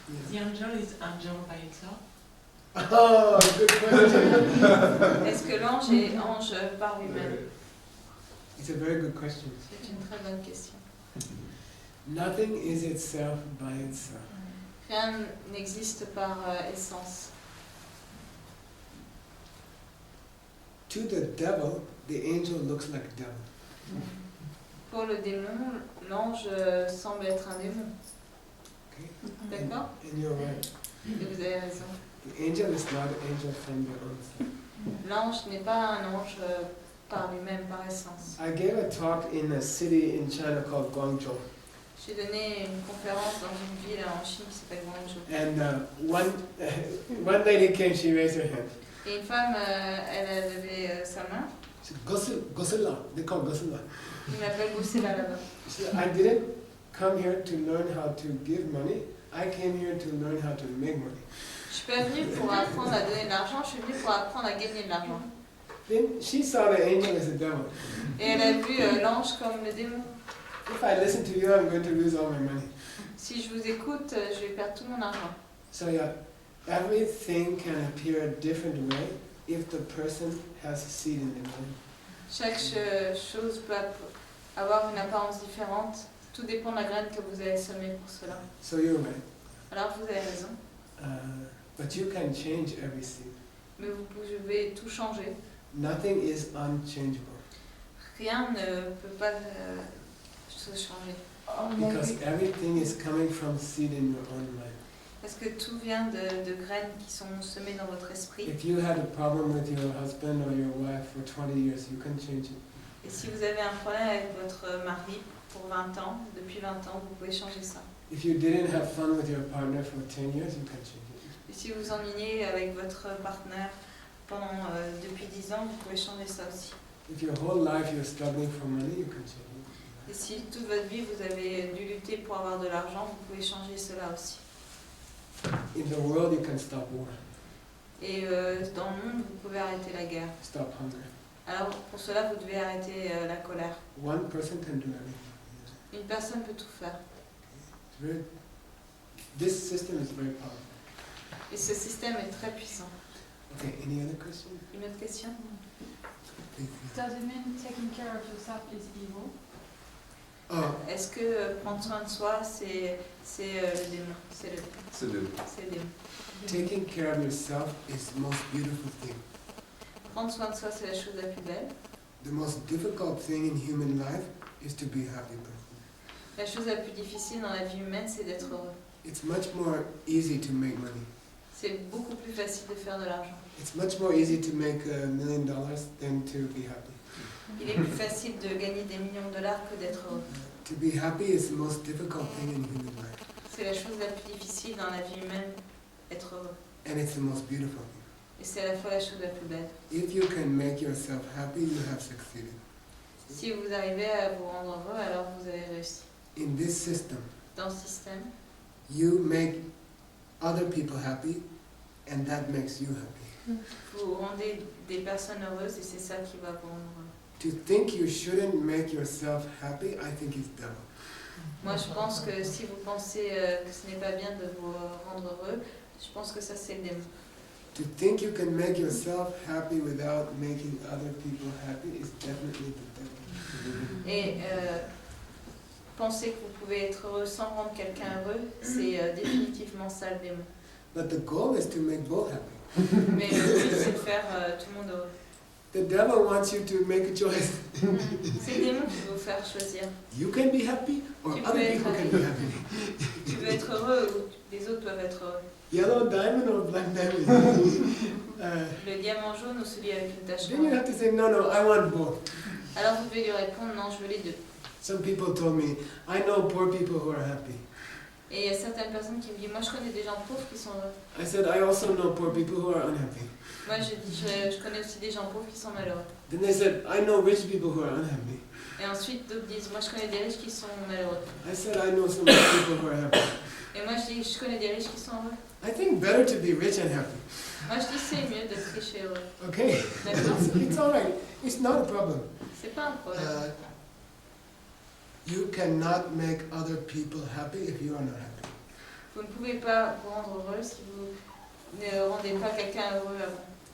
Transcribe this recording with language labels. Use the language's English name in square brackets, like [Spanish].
[English] The angel is angel by itself. Oh, good question. [French] Est-ce que l'ange est ange par lui-même? [English] It's a very good question. [French] C'est une très bonne question. [English] Nothing is itself by itself. [French] Rien n'existe par essence. [English] To the devil, the angel looks like a devil. [French] Pour le démon, l'ange semble être un démon. [English] Okay? [French] D'accord? [English] And you're right. [French] Et vous avez raison. [English] The angel is not an angel from the own self. [French] L'ange n'est pas un ange par lui-même, par essence. [English] I gave a talk in a city in China called Guangzhou. [French] J'ai donné une conférence dans une ville en Chine qui s'appelle Guangzhou. [English] And one lady came, she raised her hand. [French] Et une femme, elle a levé sa main. [English] She said, Gosula, they call Gosula. [French] Il m'appelle Goussela là-bas. [English] She said, I didn't come here to learn how to give money. I came here to learn how to make money. [French] Je suis pas venue pour apprendre à donner de l'argent, je suis venue pour apprendre à gagner de l'argent. [English] Then she saw the angel as a devil. [French] Et elle a vu l'ange comme le démon. [English] If I listen to you, I'm going to lose all my money. [French] Si je vous écoute, je vais perdre tout mon argent. [English] So yeah, everything can appear a different way if the person has a seed in their mind. [French] Chaque chose peut avoir une apparence différente. Tout dépend de la graine que vous avez semée pour cela. [English] So you're right. [French] Alors vous avez raison. [English] But you can change every seed. [French] Mais vous pouvez tout changer. [English] Nothing is unchangeable. [French] Rien ne peut pas se changer. [English] Because everything is coming from seed in your own mind. [French] Parce que tout vient de graines qui sont semées dans votre esprit. [English] If you had a problem with your husband or your wife for 20 years, you can change it. [French] Et si vous avez un problème avec votre mari pour 20 ans, depuis 20 ans, vous pouvez changer ça. [English] If you didn't have fun with your partner for 10 years, you can change it. [French] Et si vous ennuyez avec votre partenaire pendant depuis 10 ans, vous pouvez changer ça aussi. [English] If your whole life you're struggling for money, you can change it. [French] Et si toute votre vie vous avez dû lutter pour avoir de l'argent, vous pouvez changer cela aussi. [English] In the world, you can stop war, [French] Et dans le monde, vous pouvez arrêter la guerre. [English] stop hunger. [French] Alors pour cela, vous devez arrêter la colère. [English] One person can do everything. [French] Une personne peut tout faire. [English] This system is very powerful. [French] Et ce système est très puissant. [English] Okay, any other question? [French] Une autre question? [English] Please. Does it mean taking care of yourself is evil? Oh, [French] Est-ce que prendre soin de soi, c'est le démon? C'est le démon. [English] taking care of yourself is the most beautiful thing. [French] Prendre soin de soi, c'est la chose la plus belle. [English] The most difficult thing in human life is to be a happy person. [French] La chose la plus difficile dans la vie humaine, c'est d'être heureux. [English] It's much more easy to make money. [French] C'est beaucoup plus facile de faire de l'argent. [English] It's much more easy to make $1 million than to be happy. [French] Il est plus facile de gagner des millions de dollars que d'être heureux. [English] To be happy is the most difficult thing in human life. [French] C'est la chose la plus difficile dans la vie humaine, être heureux. [English] And it's the most beautiful thing. [French] Et c'est à la fois la chose la plus belle. [English] If you can make yourself happy, you have succeeded. [French] Si vous arrivez à vous rendre heureux, alors vous avez réussi. [English] In this system, [French] Dans ce système, [English] you make other people happy, and that makes you happy. [French] vous rendez des personnes heureuses et c'est ça qui va vous rendre heureux. [English] To think you shouldn't make yourself happy, I think is devil. [French] Moi, je pense que si vous pensez que ce n'est pas bien de vous rendre heureux, je pense que ça, c'est le démon. [English] To think you can make yourself happy without making other people happy is definitely the devil. [French] Et penser que vous pouvez être heureux sans rendre quelqu'un heureux, c'est définitivement ça le démon. [English] But the goal is to make both happy. [French] Mais le but, c'est de faire tout le monde heureux. [English] The devil wants you to make a choice. [French] C'est le démon qui veut vous faire choisir. [English] You can be happy, or [French] Tu [English] other [French] peux être [English] people can be happy. [French] Tu veux être heureux ou les autres peuvent être heureux. [English] Yellow diamond or black diamond? [French] Le diamant jaune ou celui avec une tache [English] Then you [French] noire. [English] have to say, no, no, I want both. [French] Alors vous devez lui répondre non, je veux les deux. [English] Some people told me, I know poor people who are happy. [French] Et il y a certaines personnes qui me disent, moi je connais des gens pauvres qui sont heureux. [English] I said, I also know poor people who are unhappy. [French] Moi je connais aussi des gens pauvres qui sont malheureux. [English] Then they said, I know rich people who are unhappy. [French] Et ensuite d'autres disent, moi je connais des riches qui sont malheureux. [English] I said, I know some rich people who are happy. [French] Et moi je dis, je connais des riches qui sont heureux. [English] I think better to be rich and happy. [French] Moi je dis, c'est mieux d'être riche et heureux. [English] Okay? [French] D'accord? [English] It's all right. It's not a problem. [French] C'est pas un problème. [English] You cannot make other people happy if you are not happy. [French] Vous ne pouvez pas vous rendre heureux si vous ne rendez pas quelqu'un heureux avant.